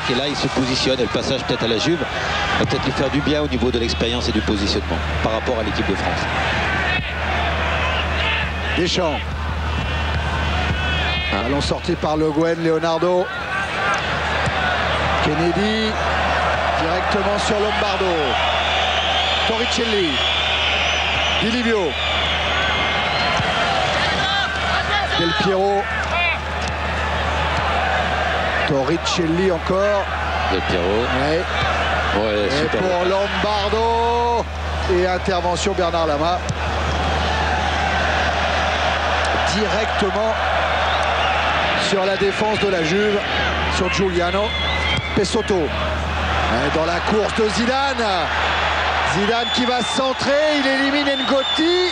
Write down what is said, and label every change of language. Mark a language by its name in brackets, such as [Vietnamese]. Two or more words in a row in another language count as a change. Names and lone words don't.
[French] Et là, il se positionne et le passage peut-être à la Juve va peut-être lui faire du bien au niveau de l'expérience et du positionnement par rapport à l'équipe de France. Deschamps. Ballon sorti par Le Guen, Leonardo. Kennedy. Directement sur Lombardo. Torricelli. Di Livio. Del Piero. Torricelli encore. Del Piero. Ouais. Ouais, et super pour bon. Lombardo. Et intervention Bernard Lama. Directement sur la défense de la Juve, sur Giuliano. Pesotto. Dans la course de Zidane. Zidane qui va centrer, il élimine Ngotti.